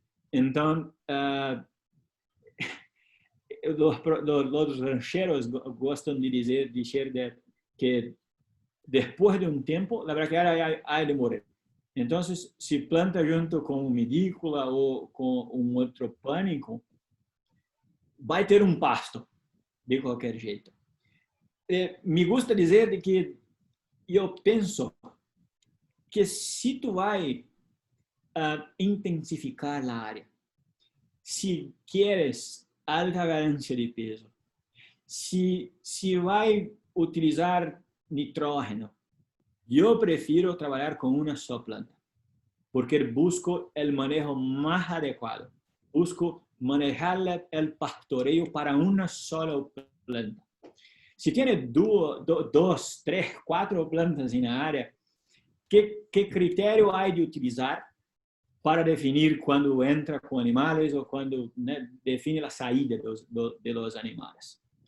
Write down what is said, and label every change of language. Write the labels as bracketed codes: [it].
[es] Entonces, los rancheros gustan de decir que después de un tiempo, la braquiária hay de morir. Entonces, si planta junto con humidícola o con un otro pánico, va a ter un pasto, de cualquier jeito. Me gusta [pt] dizer de que eu penso que se tu vai intensificar a área, se queres alta ganancia de peso, se vai utilizar nitrógeno, eu prefiro trabalhar com uma só planta, porque busco o manejo mais adequado, busco manejar o pastoreio para uma sola planta. [es] Si tiene 2, 3, 4 plantas en la área, ¿qué criterio hay de utilizar para definir cuándo entra con animales o cuándo define la salida de los animales?